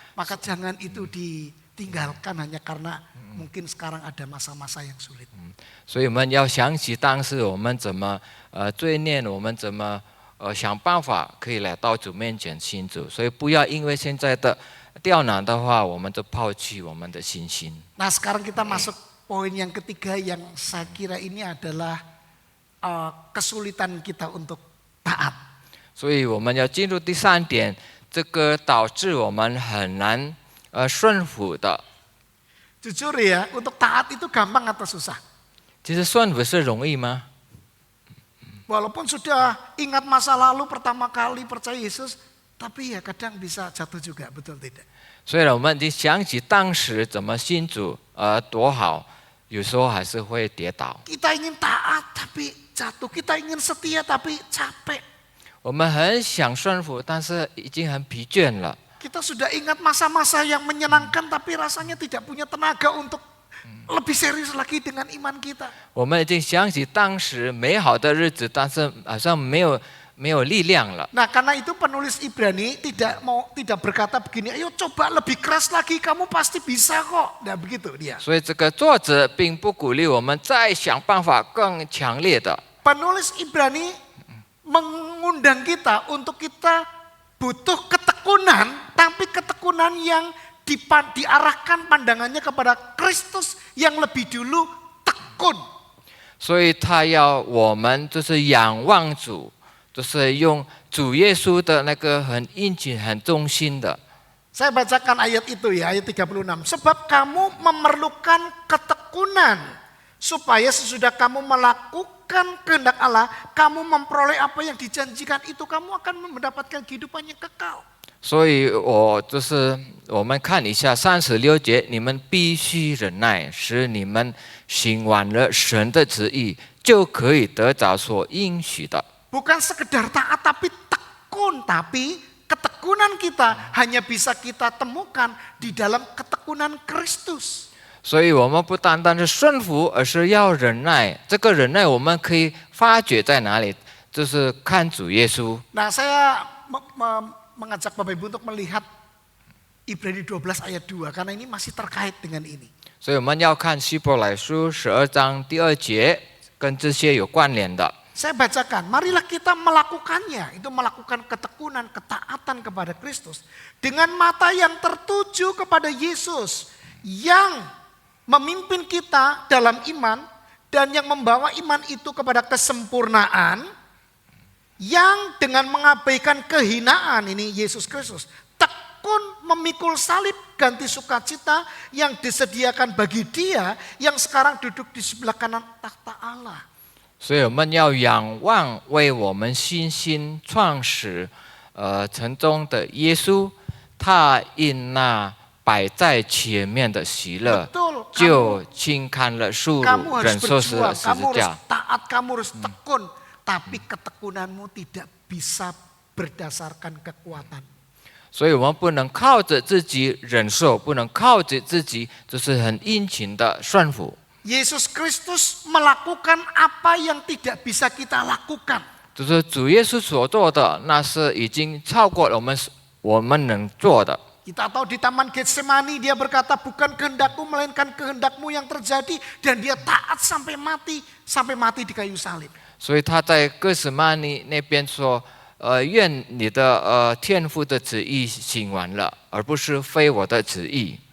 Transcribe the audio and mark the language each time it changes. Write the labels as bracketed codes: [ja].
[id] Maka jangan itu ditinggalkan hanya karena mungkin sekarang ada masa-masa yang sulit. [zh] 所以我们要想起当时我们怎么罪孽，我们怎么想办法可以来到主面前信主，所以不要因为现在的刁难的话，我们就抛弃我们的信心。 [id] Nah sekarang kita masuk poin yang ketiga yang saya kira ini adalah kesulitan kita untuk taat. [zh] 所以我们要进入第3点，这个导致我们很难顺服的。 [id] Jujur ya, untuk taat itu gampang atau susah? [zh] 其实顺服是容易吗？ [id] Walaupun sudah ingat masa lalu pertama kali percaya Yesus, tapi ya kadang bisa jatuh juga, betul tidak? [zh] 虽然我们已经想起当时怎么信主多好，有时候还是会跌倒。 [id] Kita ingin taat tapi jatuh, kita ingin setia tapi capek. [zh] 我们很想顺服，但是已经很疲倦了。 [id] Kita sudah ingat masa-masa yang menyenangkan tapi rasanya tidak punya tenaga untuk lebih serius lagi dengan iman kita. [zh] 我们已经想起当时美好的日子，但是好像没有力量了。 [id] Nah, karena itu penulis Ibrani tidak berkata begini, ayo coba lebih keras lagi, kamu pasti bisa kok. Nah, begitu dia. [zh] 所以这个作者并不鼓励我们再想办法更强烈的。 [id] Penulis Ibrani mengundang kita untuk kita butuh ketekunan, tapi ketekunan yang diarahkan pandangannya kepada Kristus yang lebih dulu tekun. [zh] 所以他要我们就是仰望主，就是用主耶稣的那个很殷勤、很忠心的。 [id] Saya bacakan ayat itu ya, ayat 36. Sebab kamu memerlukan ketekunan supaya sesudah kamu melakukan kehendak Allah, kamu memperoleh apa yang dijanjikan itu, kamu akan mendapatkan kehidupan yang kekal. [zh] 所以我们看一下36节，你们必须忍耐，使你们行完了神的旨意，就可以得着所应许的。 [id] Bukan sekedar taat tapi tekun, tapi ketekunan kita hanya bisa kita temukan di dalam ketekunan Kristus. [zh] 所以我们不单单是顺服，而是要忍耐。这个忍耐我们可以发掘在哪里？就是看主耶稣。 [id] Nah, saya mengajak Bapak Ibu untuk melihat Ibrani 12 ayat 2 karena ini masih terkait dengan ini. [zh] 所以我们要看希伯来书12章第2节，跟这些有关联的。 [id] Saya bacakan, marilah kita melakukannya, itu melakukan ketekunan, ketaatan kepada Kristus. Dengan mata yang tertuju kepada Yesus, yang memimpin kita dalam iman, dan yang membawa iman itu kepada kesempurnaan, yang dengan mengabaikan kehinaan, ini Yesus Kristus, tekun memikul salib ganti sukacita yang disediakan bagi Dia yang sekarang duduk di sebelah kanan takhta Allah. [zh] 所以我们要仰望为我们信心创始成终的耶稣，他因那摆在前面的喜乐， [id] Betul, [zh] 就轻看了羞 [id] kamu [zh] 辱， [id] harus [zh] 忍受十 [id] berjuang, [zh] 字 [id] kamu harus [zh] 架。 [id] taat, kamu harus tekun. Tapi ketekunanmu tidak bisa berdasarkan kekuatan. [zh] 所以我们不能靠着自己忍受，不能靠着自己就是很殷勤的顺服。 [id] Yesus Kristus melakukan apa yang tidak bisa kita lakukan. [zh] 就是主耶稣所做的，那是已经超过了我们能做的。 [id] Kita tahu di Taman Getsemani dia berkata bukan kehendakku melainkan kehendakmu yang terjadi, dan dia taat sampai mati di kayu salib. [zh] 所以他在哥斯曼尼那边说，愿你的天父的旨意行完了，而不是非我的旨意。